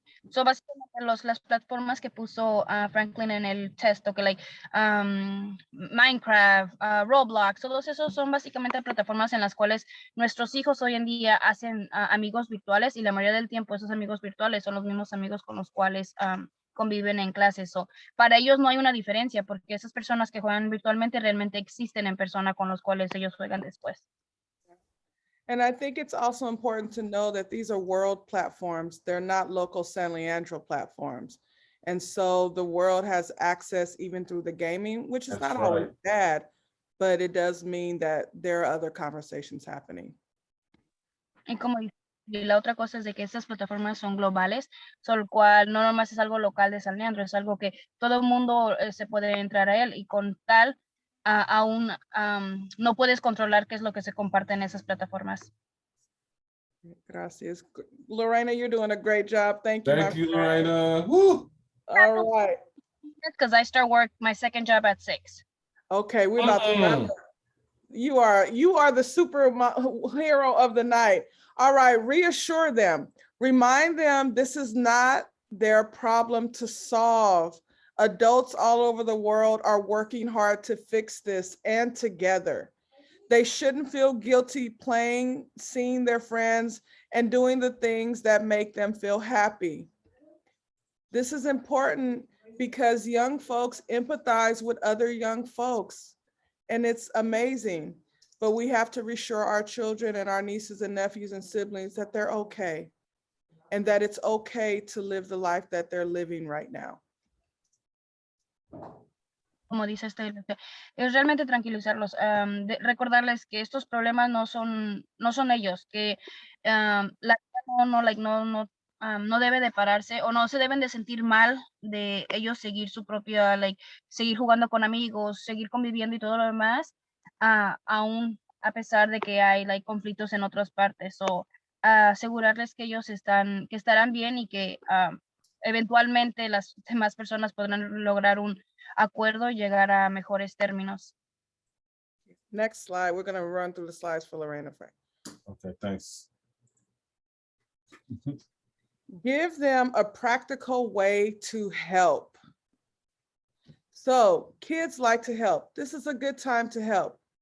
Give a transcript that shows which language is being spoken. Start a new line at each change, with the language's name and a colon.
Spanish: So básicamente las plataformas que puso Franklin en el texto, que Minecraft, Roblox, todos esos son básicamente plataformas en las cuales nuestros hijos hoy en día hacen amigos virtuales y la mayoría del tiempo esos amigos virtuales son los mismos amigos con los cuales conviven en clases. So, para ellos no hay una diferencia porque esas personas que juegan virtualmente realmente existen en persona con los cuales ellos juegan después.
English: And I think it's also important to know that these are world platforms. They're not local San Leandro platforms. And so the world has access even through the gaming, which is not always bad, but it does mean that there are other conversations happening.
Spanish: Y como y la otra cosa es de que estas plataformas son globales, lo cual no nomás es algo local de San Leandro, es algo que todo el mundo se puede entrar a él y con tal aún no puedes controlar qué es lo que se comparte en esas plataformas. Gracias.
English: Lorena, you're doing a great job. Thank you. Thank you, Lorena. Woo! All right. Because I start work, my second job at 6. Okay, we're about to wrap up. You are the superhero of the night. All right, reassure them. Remind them this is not their problem to solve. Adults all over the world are working hard to fix this, and together. They shouldn't feel guilty playing, seeing their friends, and doing the things that make them feel happy. This is important because young folks empathize with other young folks, and it's amazing. But we have to reassure our children and our nieces and nephews and siblings that they're okay, and that it's okay to live the life that they're living right now.
Spanish: Como dice es realmente tranquilizarlos, recordarles que estos problemas no son ellos, que la vida no debe de pararse, o no se deben de sentir mal de ellos seguir su propia, seguir jugando con amigos, seguir conviviendo y todo lo demás, aún a pesar de que hay conflictos en otras partes, o asegurarles que ellos que estarán bien y que eventualmente las demás personas podrán lograr un acuerdo y llegar a mejores términos.
English: Next slide. We're going to run through the slides for Lorena. Okay, thanks. Give them a practical way to help. So kids like to help. This is a good time to help.